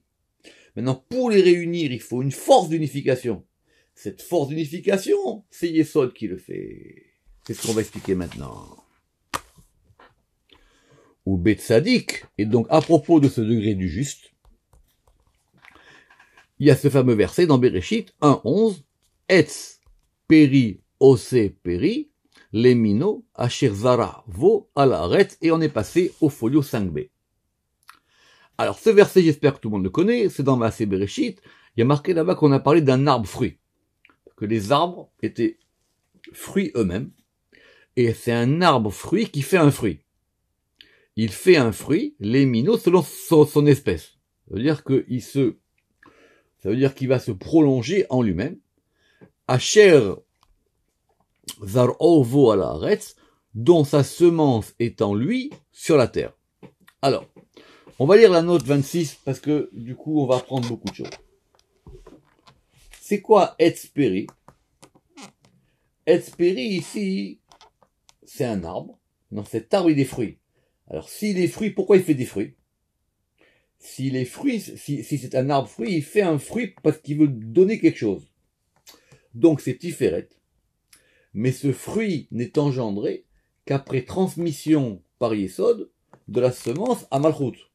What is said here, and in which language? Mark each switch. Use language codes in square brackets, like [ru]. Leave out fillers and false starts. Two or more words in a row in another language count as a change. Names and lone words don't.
[fr] Maintenant, pour les réunir, il faut une force d'unification. Cette force d'unification, c'est Yesod qui le fait. C'est ce qu'on va expliquer maintenant. Ou Betzadik, et donc à propos de ce degré du juste, il y a ce fameux verset dans Bereshit 1.11, [he] עץ פרי עשה פרי למינו אשר זרעו בו על הארץ, [fr] et on est passé au folio 5b. Alors ce verset, j'espère que tout le monde le connaît, c'est dans Maaseh Bereshit, il y a marqué là-bas qu'on a parlé d'un arbre fruit, que les arbres étaient fruits eux-mêmes, et c'est un arbre fruit qui fait un fruit. Il fait un fruit, lemino, selon son espèce. Ça veut dire qu'il va se prolonger en lui-même. [he] אשר זרעו בו על הארץ, [fr] dont sa semence est en lui sur la terre. Alors, on va lire la note 26 parce que du coup on va apprendre beaucoup de choses. C'est quoi [he] עץ פרי? עץ פרי [fr] ici, c'est un arbre. Dans cet arbre il y a des fruits. Alors s'il est fruit, pourquoi il fait des fruits? S'il est fruit, si c'est un arbre fruit, il fait un fruit parce qu'il veut donner quelque chose. Donc c'est Tiferet. Mais ce fruit n'est engendré qu'après transmission par Yesod de la semence à Malchut.